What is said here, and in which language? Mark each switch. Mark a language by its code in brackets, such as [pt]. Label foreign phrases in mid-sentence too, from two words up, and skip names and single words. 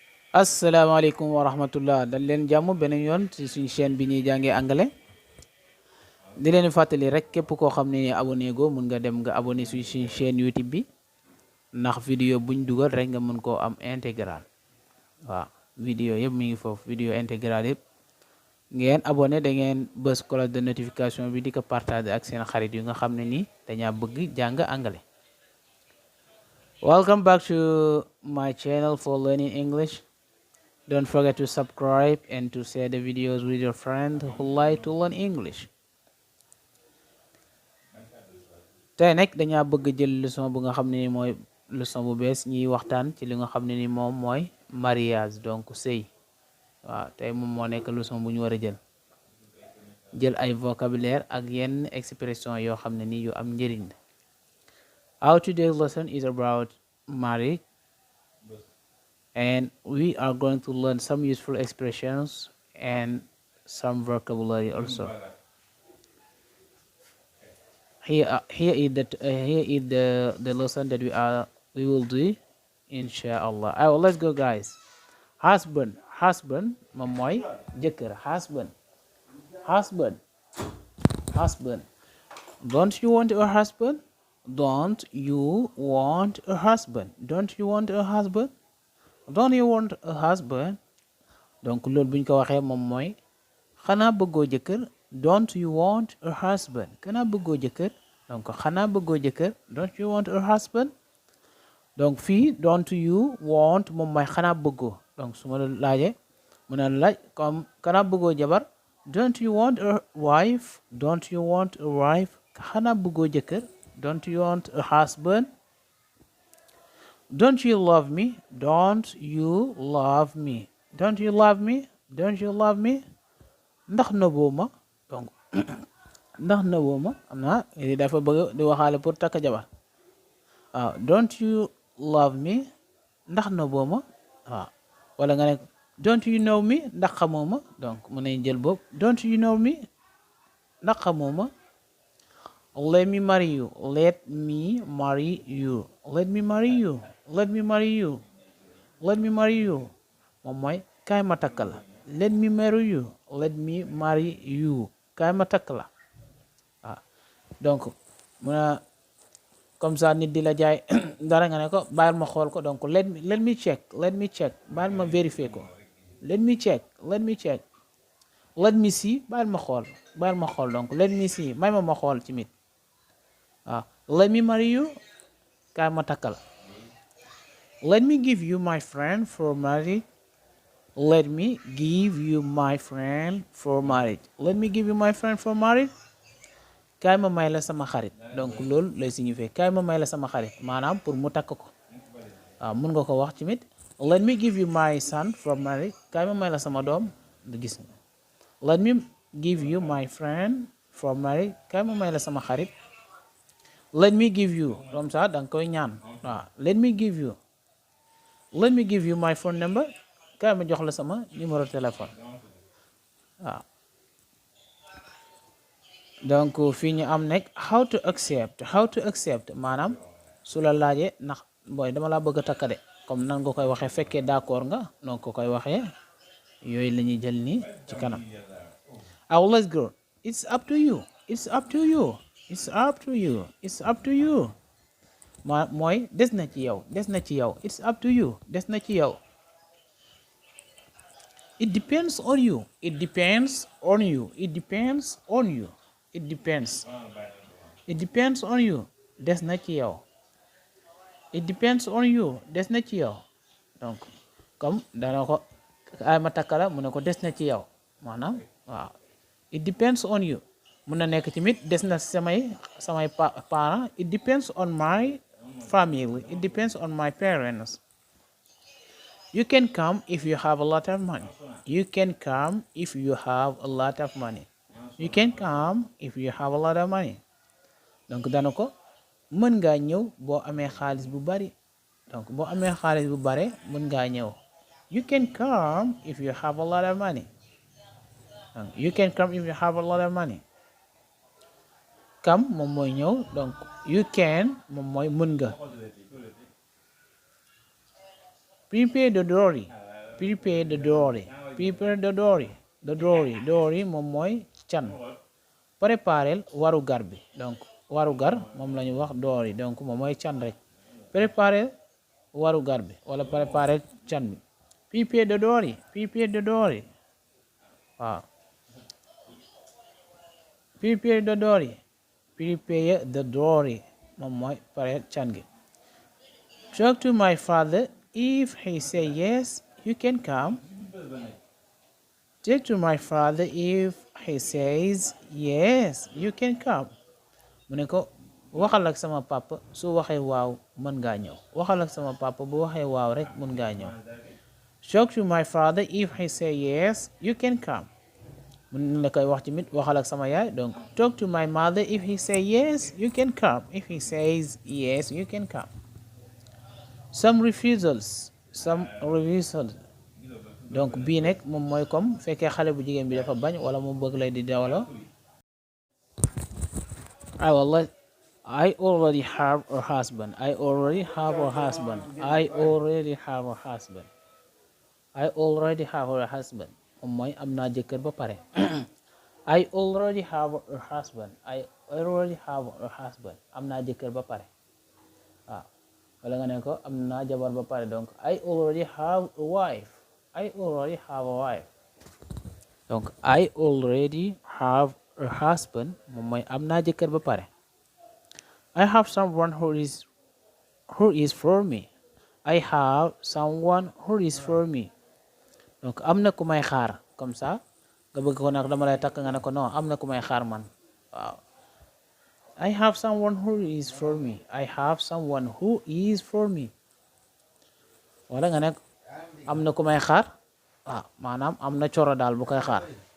[wo] asalaamaaleykum wa rahmatullah dal leen jàmm beneen yoon ci suñu chaîne bi ñuy jàngee anglais di leen fàttali rek képp koo xam ne abonné go mun nga dem nga abonné suñu chaîne YouTube bi ndax vidéo buñ dugal rek nga mën koo am intégral waaw vidéo yëpp mi ngi foofu vidéo intégral yëpp ngeen abonné da ngeen bës [fr] cloche de notification [wo] bi di ko partager ak seen xarit yu nga xam ne nii dañaa bëgg jàng anglais. [en] Welcome back to my channel for learning English. Don't forget to subscribe and to share the videos with your friends who like to learn English. [wo] tey nag dañaa bëgg jël leçon bu nga xam ne ni mooy leçon bu bees ñuy waxtaan ci li nga xam ne ni moom mooy mariage donc sëy waaw tey moom moo nekk leçon bu ñu war a jël ay vocabulaire ak yenn expression yoo xam ne ni yu am njëriñ la. [en] Our today's lesson is about marriage. And we are going to learn some useful expressions and some vocabulary also. Here is the lesson that we will do, inshallah. Let's go, guys. Husband, [wo] moom mooy jëkkër. [en] Husband. Don't you want a husband? Don't you want a husband? Don't you want a husband? Don't you want a husband? [wo] donc loolu buñ ko waxee moom mooy xanaa bëggoo jëkkër. [en] Don't you want a husband? [wo] xanaa bëggoo jëkkër. donc xanaa bëggoo jëkkër. [en] Don't you want a husband? [wo] donc fii [en] don't you want [wo] moom mooy xanaa bëggoo. donc su ma la laajee mu ne laaj comme xanaa bëggoo jabar. [en] Don't you want a wife? Don't you want a wife? [wo] xanaa bëggoo jëkkër. [en] Don't you want a husband? Don't you love me? Don't you love me? Don't you love me? Don't you love me? [wo] ndax nëbboo ma. donc ndax nëbboo ma am na dafa bëgg di waxaale pour takk jabar waaw. [en] Don't you love me? [wo] ndax nëbboo ma waaw. wala nga ne [en] don't you know me? [wo] ndax xamoo ma. donc mën nañ jël boobu [en] don't you know me? [wo] ndax xamoo ma. [en] Let me marry you. Let me marry you. Let me marry you. Let me marry you. Let me marry you. [wo] moom mooy kaay ma takk la. [en] Let me marry you. Let me marry you. [wo] kaay ma takk la waaw. donc mu ne [fr] comme ça [wo] nit di la jaay dara nga ne ko bàyyil ma xool ko. [en] donc let me check. Let me check. [wo] bàyyil ma vérifier ko. [en] Let me check. Let me check. Let me see. [wo] bàyyil ma xool. bàyyil ma xool donc [en] let me see. [wo] may ma xool ci mit waaw. [en] Let me marry you. [wo] kaay ma takk la. [en] Let me give you my friend for marriage. Let me give you my friend for marriage. Let me give you my friend for marriage. [wo] kaay ma may la sama xarit. donc loolu lay signifier kaay ma may la sama xarit maanaam pour mu takk ko waaw. mun nga ko wax ci mit [en] let me give you my son for marriage. [wo] kaay ma may la sama doom du gis nga. [en] Let me give you my friend for marriage. [wo] kaay ma may la sama xarit. [en] Let me give you [fr] comme ça [wo] danga koy ñaan waaw. [en] Let me give you my phone number. [wo] kaay ma jox la sama [fr] numéro téléphone [wo] waaw. donc fii ñu am nekk [en] how to accept [wo] maanaam su la laajee ndax booy dama laa bëgg a takk de comme nan nga koy waxee fekkee d'accord nga noonu ko koy waxee yooyu la ñuy jël nii ci kanam. [en] Let's go. It's up to you. It's up to you. It's up to you. It's up to you. [wo] mooy des na ci yow. des na ci yow. [en] It's up to you. [wo] des na ci yow. [en] It depends on you. It depends on you. It depends on you. It depends. It depends on you. [wo] des na ci yow. [en] It depends on you. [wo] des na ci yow. donc [fr] comme dana [wo] ko ay ma takkala mu ne ko des na ci yow maanaam waaw. [en] It depends on you. [wo] mun na nekk tamit des na samay parents. [en] It depends on my family. It depends on my parents. You can come if you have a lot of money. You can come if you have a lot of money. You can come if you have a lot of money. [wo] donc dana ko mën ngaa ñëw boo amee xaalis bu bari. donc boo amee xaalis bu bare mën ngaa ñëw. [en] You can come if you have a lot of money. You can come if you have a lot of money. [wo] Come moom mooy ñëw donc [en] you can [wo] moom mooy mën nga. [en] Prepare the dowry. prepare the dory. Prepare the dory. The dory [wo] moom mooy can. Préparel warugar bi donc warugar moom la ñu wax dory donc moom mooy can rek. Préparel warugar bi wala préparel can bi. [en] Prepare the dory. Prepare the dory. waaw. Prepare the dory. Prepare the dory [wo] moom mooy pare can gi. [en] Talk to my father. If he say yes, you can come. Talk to my father. If he says yes, you can come. [wo] mu ne ko waxal ak sama papa su waxee waaw mën ngaa ñëw. waxal ak sama papa bu waxee waaw rek mën ngaa ñëw. [en] Talk to my father. If he say yes, you can come. [wo] mun la koy wax tamit waxal ak sama yaay donc [en] talk to my mother. If he say yes, you can come. If he says yes, you can come. Some refusals. [wo] donc bii nag moom mooy comme fekkee xale bu jigéen bi dafa bañ wala mu bëgg lay di dawalo. [en] I already have a husband. I already have a husband. I already have a husband. I already have a husband. [wo] moom mooy am naa jëkkër ba pare. [en] I already have a husband. I already have a husband. [wo] am naa jëkkër ba pare. waaw wala nga ne ko am naa jabar ba pare donc [en] I already have a wife. I already have a wife. donc I already have a husband [wo] moom mooy am naa jëkkër ba pare. [en] I have someone who is for me. I have someone who is for me. [wo] donc am na ku may xaar [fr] comme ça [wo] nga bëgg ko nag dama lay takk nga ne ko non am na ku may xaar man waaw. [en] I have someone who is for me. I have someone who is for me. [wo] wala nga ne am na ku may xaar maanaam am na coro daal bu koy xaar.